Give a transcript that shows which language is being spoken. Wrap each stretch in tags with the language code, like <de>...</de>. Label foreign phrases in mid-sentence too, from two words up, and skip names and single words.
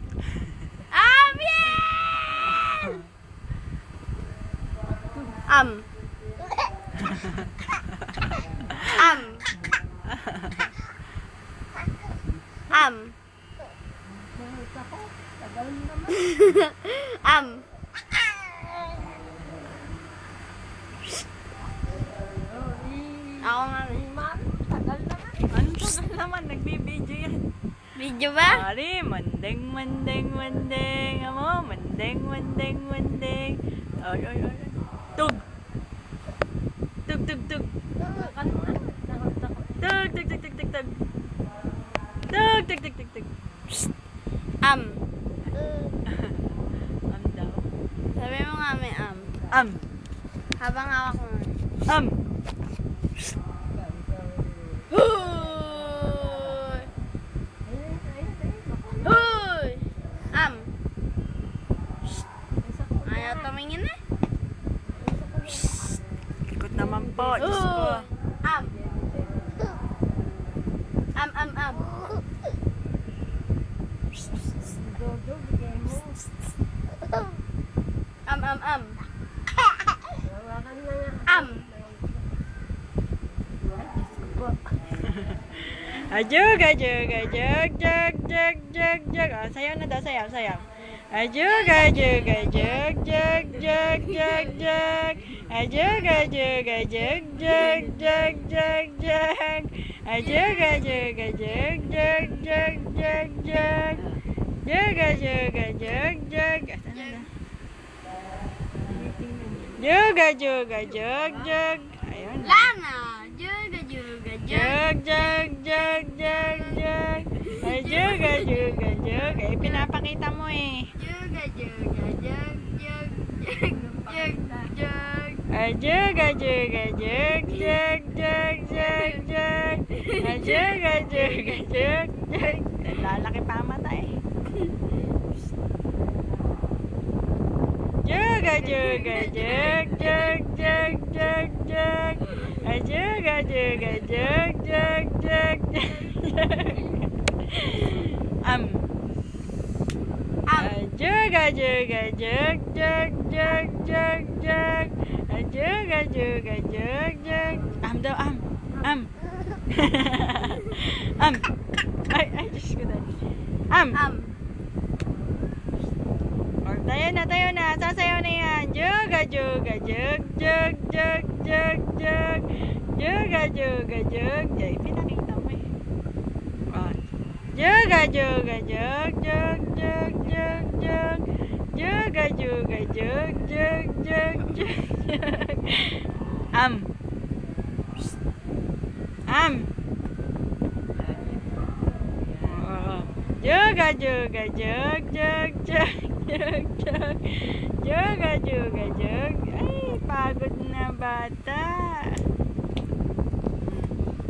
<tl>Amiel. Am. Am. Am. Am. Ako nga. Tagal naman. Anong tagal naman? Nagbibideo yan. Video ba? Ari, mandeng, mandeng, mandeng. Amo, mandeng, mandeng, mandeng. Ay, ay, ay. Tug. Tug, tug, tug. Tug, tug, tug, tug, tug, tug. Tug, tug, tug, tug, tug. Am. Am daw. Sabi mo nga may am. Am. Habang hawak mo. Am. Huy! Huy! Am. Ayaw tumingin eh. Ikot naman po. Diyos ko. Am. Am, am, am. Dodo, bigay mo. Am, am, am. Hawakan na nga. Am. Ajug, ajug, ajug, jug, jug, jug, jug. Oh, sayaw na daw, sayaw, sayaw. Ajug, ajug, ajug, jug, jug, jug, jug. Ajug, ajug, ajug, jug, jug, jug, jug. Ajug, ajug, ajug, jug, jug, jug, jug. Jug, ajug, ajug, jug. Jug, ajug, ajug, jug. Ayun. Lana. Juga, juga, juga. Jug, jug, jug, jug, jug. Ay, jug, jug, jug. Eh, pinapakita mo eh. Juga, juga, jug, jug, jug, jug, jug. Ay, jug, jug, jug, jug, jug, jug, jug. Ay, jug, jug, jug, jug. Lalaki pa ang mata eh. Jug, jug, jug, jug, jug, jug, jug. Ay, jug, jug, jug, jug, jug, jug. Am. Ay, jug, jug, jug, jug, jug, jug, jug. Ay, jug, jug, jug, jug. Am daw, am. Am. Am. Ay, Diyos ko dahil. Am. Am. Or, tayo na. Sasayaw na yan. Jug, jug, jug, jug, jug, jug, jug. Jug, jug, jug. Ay, pinakita mo eh. Oh. Jug, jug, jug, jug, jug, jug, jug. Jug, jug, jug, jug, jug, jug. Am. Am. Oh. Jug, jug, jug, jug, jug, jug, jug. Jug, jug, jug. Ay, pagod na bata.</tl>